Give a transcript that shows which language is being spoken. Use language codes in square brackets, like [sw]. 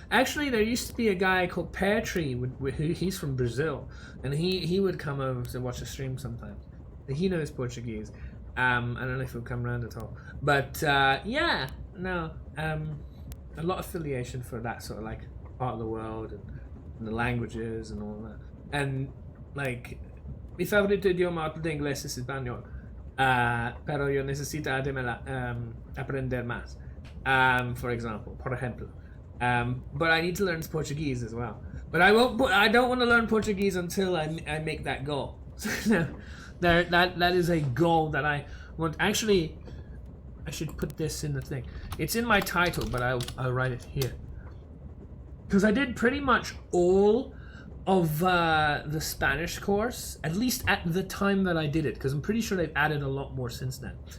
[en] Actually, there used to be a guy called Pear Tree. He's from Brazil, and he would come over to watch a stream sometimes. He knows Portuguese. I don't know if he'll come around at all, but yeah, no, a lot of affiliation for that sort of like part of the world and the languages and all that. And like, [es] mi favorito idioma de inglés es español, pero yo necesito aprender más. [en] For example, [es] por ejemplo, [en] but I need to learn Portuguese as well. But I don't want to learn Portuguese until I make that goal. That is a goal that I want. Actually, I should put this in the thing. It's in my title, but I'll write it here. Because I did pretty much all of the Spanish course, at least at the time that I did it, because I'm pretty sure they've added a lot more since then.